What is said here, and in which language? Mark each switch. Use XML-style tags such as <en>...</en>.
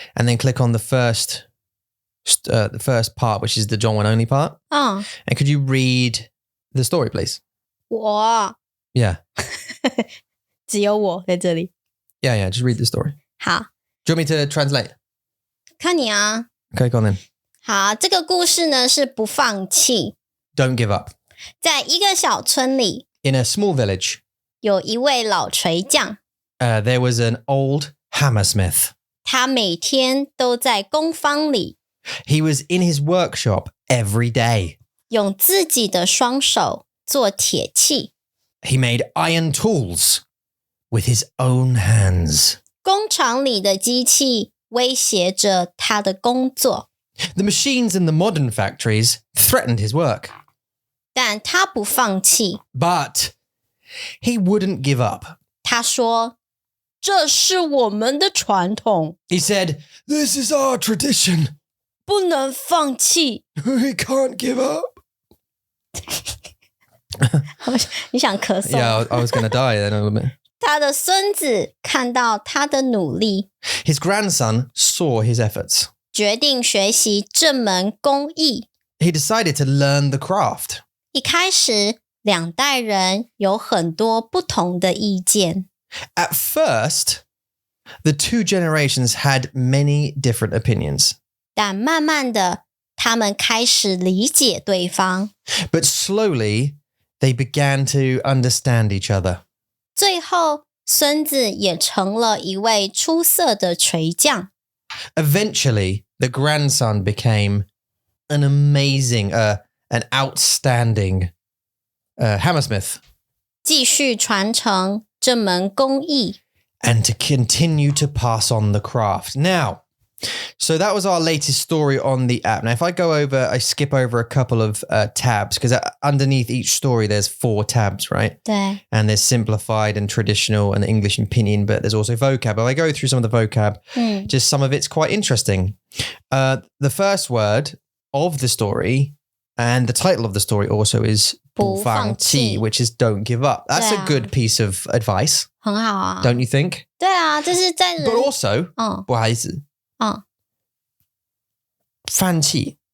<en>And then click on the first part, which is the Zhongwen only part. And could you read the story, please?</en> <zh>我</zh> <en>Yeah.</en> <zh>只有我在这里</zh> <en>Yeah. Just read the story.</en> <zh>好</zh> <en>Do you want me to translate?</en> <zh>看你啊</zh> <en>Okay, go on then.</en> <zh>好这个故事呢是不放弃</zh> <en>Don't give up.</en> <zh>在一个小村里</zh> <en>In a small village,</en> <zh>有一位老锤匠</zh> <en>there was an old hammersmith.</en> <zh>他每天都在工坊里</zh> <en>He was in his workshop every day.</en> <zh>用自己的双手做铁器</zh> <en>He made iron tools with his own hands.</en> <zh>工厂里的机器威胁着他的工作</zh> <en>The machines in the modern factories threatened his work.</en> <zh>但他不放弃</zh> <en>But he wouldn't give up.</en> <zh>他说这是我们的传统</zh> <en>He said, "This is our tradition.</en> <zh>不能放弃</zh> <en>We can't give up."</en> <zh>你想咳嗽</zh> <en>Yeah, I was going to die then a little bit.</en> <zh>他的孙子看到他的努力，</zh> <en>His grandson saw his efforts.</en> <zh>决定学习这门工艺。</zh> <en>He decided to learn the craft.</en> <zh>一开始两代人有很多不同的意见。</zh> <en>At first, the two generations had many different opinions.</en> <zh>但慢慢的，他们开始理解对方，</zh> <en>But slowly, they began to understand each other.</en> <zh>最後孫子也成了一位出色的錘匠。</zh> <en>Eventually, the grandson became an amazing, an outstanding hammersmith.</en> <zh>繼續傳承這門工藝。</zh> <en>And to continue to pass on the craft. Now, so that was our latest story on the app. Now, if I skip over a couple of tabs, because underneath each story, there's 4 tabs, right?</en> <zh>對</zh> <en>And there's simplified and traditional and English and pinyin, but there's also vocab. If I go through some of the vocab, just some of it's quite interesting. The first word of the story and the title of the story also is 不放弃, which is don't give up. That's a good piece of advice.</en> <zh>很好啊。</zh> <en>Don't you think?</en> <zh>對啊，這是在人</zh> <en>But also,</en> <zh>不好意思，</zh> <en>放棄</en>